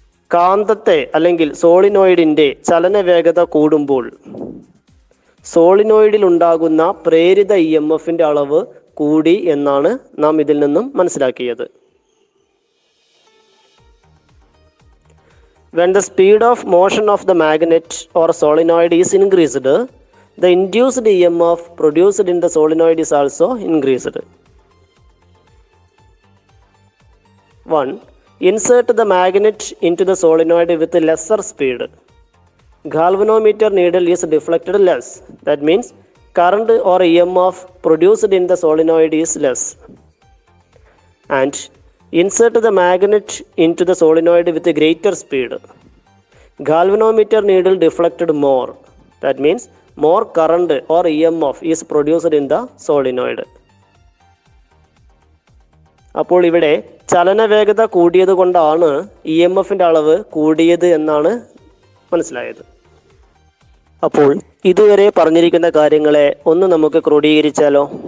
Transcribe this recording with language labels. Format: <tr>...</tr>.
<ml>കാന്തത്തെ അല്ലെങ്കിൽ സോളിനോയിഡിൻ്റെ ചലന വേഗത കൂടുമ്പോൾ സോളിനോയിഡിൽ ഉണ്ടാകുന്ന പ്രേരിത EMFന്റെ അളവ് കൂടി എന്നാണ് നാം ഇതിൽ നിന്നും മനസ്സിലാക്കിയത്.</ml> <en>When the speed of motion of the magnet or solenoid is increased, the induced EMF produced in the solenoid is also increased. 1. Insert the magnet into the solenoid with lesser speed. Galvanometer needle is deflected less. That means current or EMF produced in the solenoid is less. And insert the magnet into the solenoid with a greater speed. Galvanometer needle deflected more. That means more current or EMF is produced in the solenoid.</en> <ml>അപ്പോൾ ഇവിടെ ചലനവേഗത കൂടിയത് കൊണ്ടാണ് EMFന്റെ അളവ് കൂടിയത് എന്നാണ് മനസ്സിലായത്. അപ്പോൾ ഇതുവരെ പറഞ്ഞിരിക്കുന്ന കാര്യങ്ങളെ ഒന്ന് നമുക്ക് ക്രോഡീകരിച്ചാലോ?</ml>